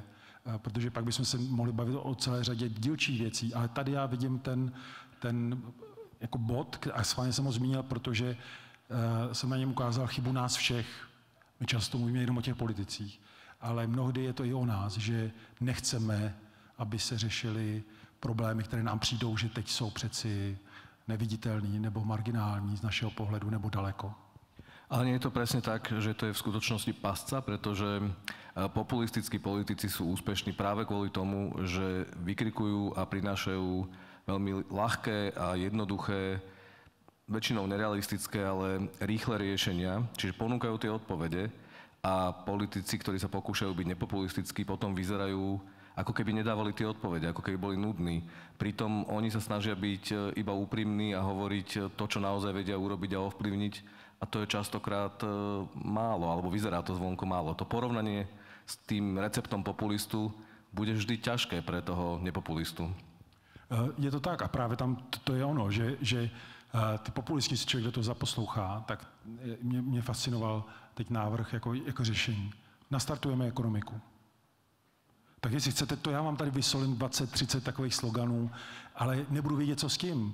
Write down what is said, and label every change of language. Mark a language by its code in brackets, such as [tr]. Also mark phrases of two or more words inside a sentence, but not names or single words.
[cs] Protože pak bychom se mohli bavit o celé řadě dílčích věcí, ale tady já vidím ten jako bod, a schválně jsem ho zmínil, protože jsem na něm ukázal chybu nás všech. My často mluvíme jenom o těch politicích, ale mnohdy je to i o nás, že nechceme, aby se řešily problémy, které nám přijdou, že teď jsou přeci neviditelný nebo marginální z našeho pohledu nebo daleko. [sk] Ale nie je to presne tak, že to je v skutočnosti pasca, pretože populistickí politici sú úspešní práve kvôli tomu, že vykrikujú a prinášajú veľmi ľahké a jednoduché, väčšinou nerealistické, ale rýchle riešenia, čiže ponúkajú tie odpovede a politici, ktorí sa pokúšajú byť nepopulistickí, potom vyzerajú, ako keby nedávali tie odpovede, ako keby boli nudní. Pritom oni sa snažia byť iba úprimní a hovoriť to, čo naozaj vedia urobiť a ovplyvniť. A to je častokrát málo, alebo vyzerá to zvonko málo. To porovnanie s tým receptom populistu bude vždy ťažké pre toho nepopulistu. [cs] Je to tak a právě tam to je ono, že ty populisti, si člověk do toho zaposlouchá, tak mě fascinoval teď návrh jako řešení. Nastartujeme ekonomiku. Tak jestli chcete, to já vám tady vysolím 20-30 takových sloganů, ale nebudu vědět, co s tím.